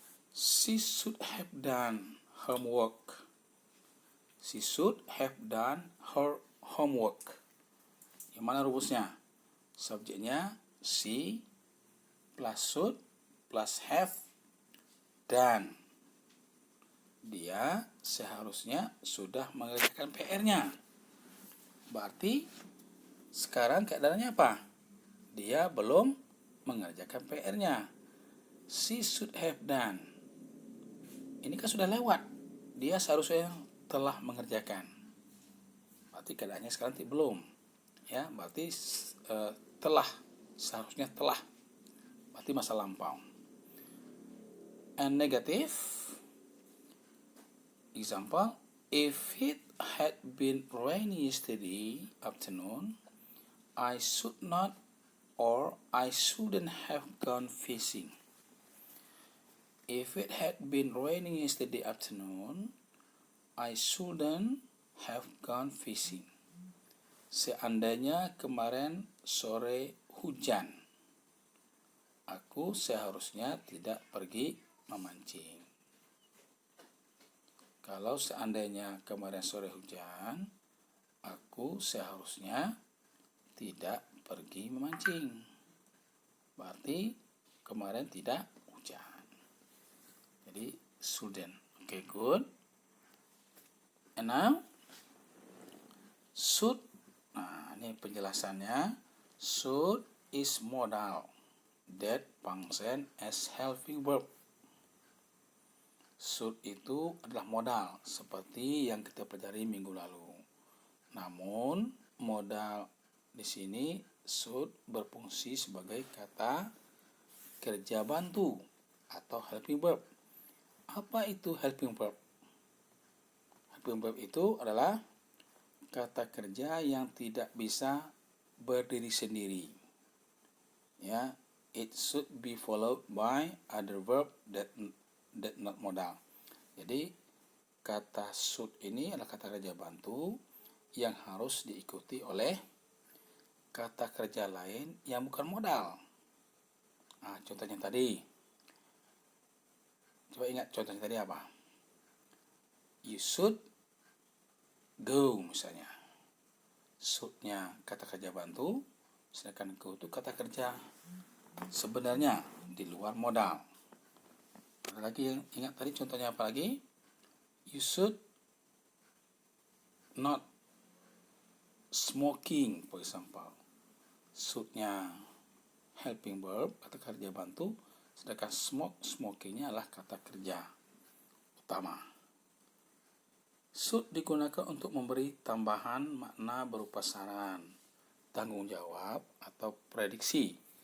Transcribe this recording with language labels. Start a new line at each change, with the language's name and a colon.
English: She should have done homework. She should have done her homework.
Indonesian: Yang mana rumusnya?
English: Subjeknya she plus should plus have done.
Indonesian: Dia seharusnya sudah mengerjakan PR-nya. Berarti sekarang keadaannya apa? Dia belum mengerjakan PR-nya.
English: She should have done.
Indonesian: Ini kan sudah lewat. Dia seharusnya telah mengerjakan. Berarti keadaannya sekarang belum. Ya, berarti telah, seharusnya telah. Berarti masa lampau.
English: And negative example, if it had been rainy yesterday afternoon, I should not or I shouldn't have gone fishing. If it had been raining yesterday afternoon, I shouldn't have gone fishing.
Indonesian: Seandainya kemarin sore hujan, aku seharusnya tidak pergi memancing. Kalau seandainya kemarin sore hujan, aku seharusnya tidak pergi memancing. Berarti kemarin tidak hujan. Jadi shouldn't.
English: Okay, good. And now should.
Indonesian: Nah, ini penjelasannya.
English: Should is modal that function as helping verb.
Indonesian: Should itu adalah modal seperti yang kita pelajari minggu lalu. Namun modal di sini should berfungsi sebagai kata kerja bantu atau helping verb. Apa itu helping verb? Helping verb itu adalah kata kerja yang tidak bisa berdiri sendiri. Ya,
English: it should be followed by other verb that not modal.
Indonesian: Jadi kata should ini adalah kata kerja bantu yang harus diikuti oleh kata kerja lain yang bukan modal. Nah, contohnya tadi. Coba ingat contohnya tadi apa?
English: You should go
Indonesian: misalnya. Should-nya kata kerja bantu, sedangkan go itu kata kerja sebenarnya di luar modal. Ada lagi yang ingat tadi contohnya apa lagi?
English: You should not smoking, for example.
Indonesian: Should-nya helping verb, kata kerja bantu, sedangkan smokingnya adalah kata kerja utama. Should digunakan untuk memberi tambahan makna berupa saran, tanggung jawab, atau prediksi.